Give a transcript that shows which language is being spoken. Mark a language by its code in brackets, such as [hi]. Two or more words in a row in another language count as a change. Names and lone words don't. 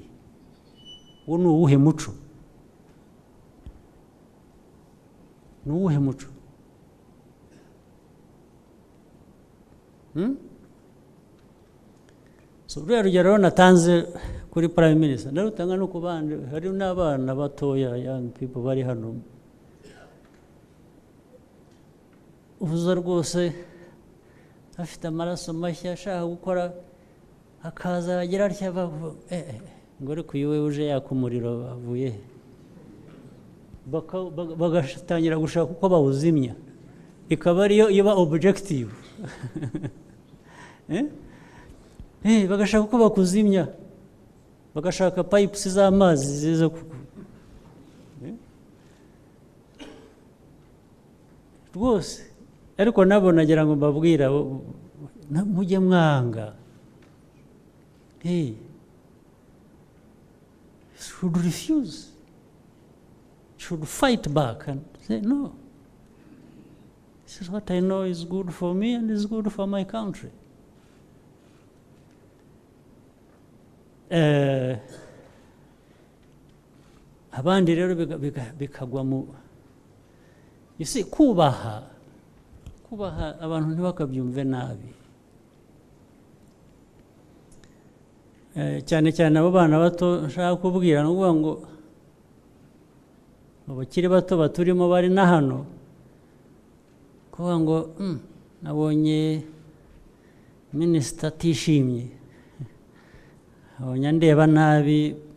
[rw] Uwo ni uwuhe muco? Ni uwuhe muco? So ruriya rugero natanze kuri Prime Minister ndarutanga no ku bandi, hari n'abana batoya, [en] young people [rw] bari hano, uvuza rwose afite amaraso mashya ashaka gukora, akaza agira atya ngo ariko uyu uje yaka umuriro avuye, bagatangira gushaka uko bawuzimya, ikaba ariyo iba objective. Bagashaka uko bakuzimya, bagashaka pipes z'amazi ziza rwose. Ariko nabo nagira ngo mbabwira mujye mwanga, [en] should refuse, should fight back and say no, this is what I know is good for me and is good for my country. [rw] Abandi rero bikagwa mu, [en] you see, [rw] kubaha abantu ntibakabyumve nabi, cyane cyane abo bana bato nshaka kubwira, no kuvuga ngo abakiri bato baturimo bari na hano, kuvuga ngo nabonye minisita atishimye, abonye ndeba nabi,